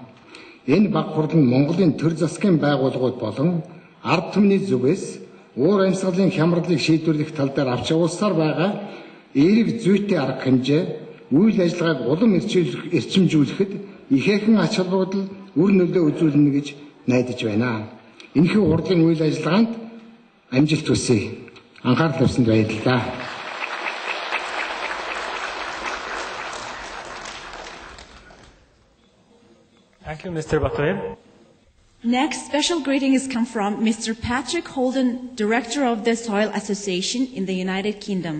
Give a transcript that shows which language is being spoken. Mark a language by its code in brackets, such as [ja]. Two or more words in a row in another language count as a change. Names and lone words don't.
[mn] Энэ баг хурл нь Монголын төр засгийн байгууллагууд болон ард түмний зүгээс уур амьсгалын хямралыг шийдвэрлэх тал дээр авч явуулсаар байгаа эерэг зүйтэй арга хэмжээ үйл ажиллагааг улам эрчимжүүлэхэд ихээхэн ач холбогдол үр нөлөө үзүүлнэ гэж найдаж байна. Энэхүү урлагийн үйл ажиллагаанд амжилт хүсье. Анхаарал тавьсанд баярлалаа. [en] Thank you, Mr. Batbayer. Next, special greetings come from Mr. Patrick Holden, Director of the Soil Association in the United Kingdom.